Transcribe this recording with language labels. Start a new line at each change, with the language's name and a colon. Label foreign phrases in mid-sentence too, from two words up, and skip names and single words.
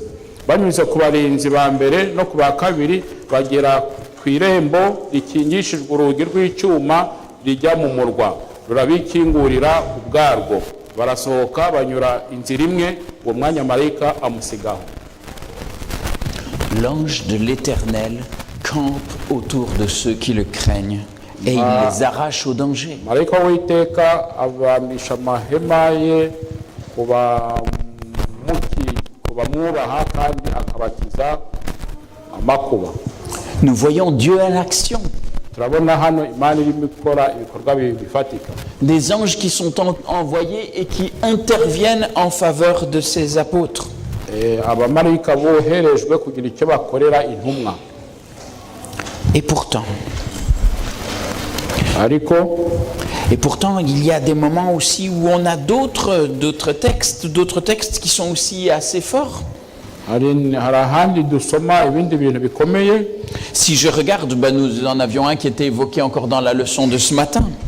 Kinyarwanda: Banyuze ku barinzi ba mbere no ku ba kabiri bagera ku irembo rikingishijwe urugi rw'icyuma rijya mu murwa rurabikingurira ubwarwo. Barasohoka banyura inzira imwe uwo mwanya marayika amusigaho.
French: L'ange de l'Éternel campe autour de ceux qui le craignent et il les arrache au danger.
Kinyarwanda: Marayika w'Uwiteka abamisha amahema ye kubamwubaha kandi akabakiza amakuba.
French: Nous voyons Dieu en action.
Kinyarwanda: turabona hano imana irimo ikora ibikorwa bifatika.
French: Des anges qui sont envoyés et qui interviennent en faveur de ces apôtres.
Kinyarwanda: Abamarayika boherejwe kugira icyo bakorera intumwa.
French: Et pourtant, il y a des moments aussi où on a d'autres textes qui sont aussi assez forts. Si je regarde, nous en avions un qui était évoqué encore dans la leçon de ce matin.